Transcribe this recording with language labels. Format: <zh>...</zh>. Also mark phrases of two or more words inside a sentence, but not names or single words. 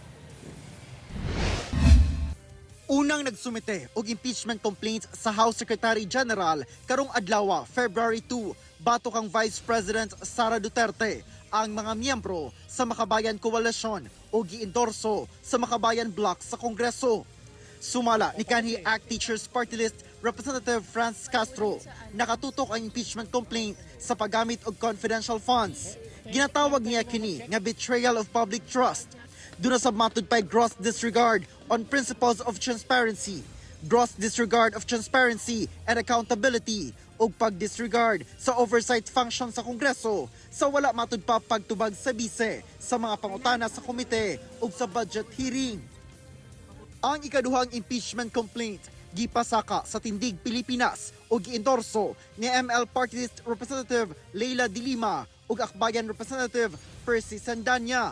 <ceb>Unang nagsumite og</ceb> <en>impeachment complaints</en> <ceb>sa House Secretary General karong adlaw, February 2, bato kang Vice President Sara Duterte. Ang mga miyembro sa Makabayan Coalition o giendorso sa Makabayan Bloc sa Kongreso. Sumala ni kanhi ACT Teachers Party List Representative Franz Castro, nakatutok ang</ceb> <en>impeachment complaint</en> <ceb>sa paggamit og</ceb> <en>confidential funds.</en> <ceb>Ginatawag niya kini nga</ceb> <en>betrayal of public trust.</en> <ceb>Doon sa matud pay</ceb> <en>gross disregard on principles of transparency, gross disregard of transparency and accountability,</en> <ceb>o pag-disregard sa</ceb> <en>oversight function</en> <ceb>sa Kongreso sa wala matud pa pagtubag sa bise sa mga pangutana sa komite o sa</ceb> <en>budget hearing.</en> <ceb>Ang ikaduhang</ceb> <en>impeachment complaint</en> <ceb>gipasaka sa Tindig Pilipinas o giendorso ni ML Party List Representative Leila De Lima ug Akbayan Representative Percy Sandanya.</ceb>